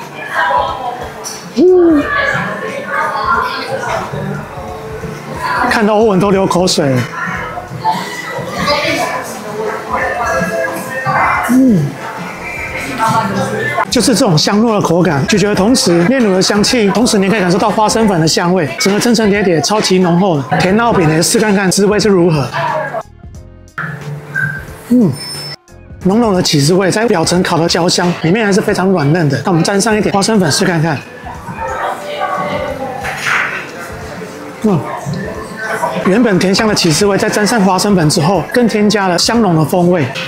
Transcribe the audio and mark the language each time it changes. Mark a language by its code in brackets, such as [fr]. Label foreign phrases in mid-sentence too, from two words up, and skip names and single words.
[zh] 看到歐文都流口水了。就是這種香糯的口感，咀嚼的同時，煉乳的香氣，同時你可以感受到花生粉的香味，整個層層疊疊，超級濃厚的。甜烙餅呢，試看看滋味是如何。濃濃的起司味在表層烤的焦香，裡面還是非常軟嫩的。那我們沾上一點花生粉試看看。原本甜香的起司味，在沾上花生粉之後，更添加了香濃的風味。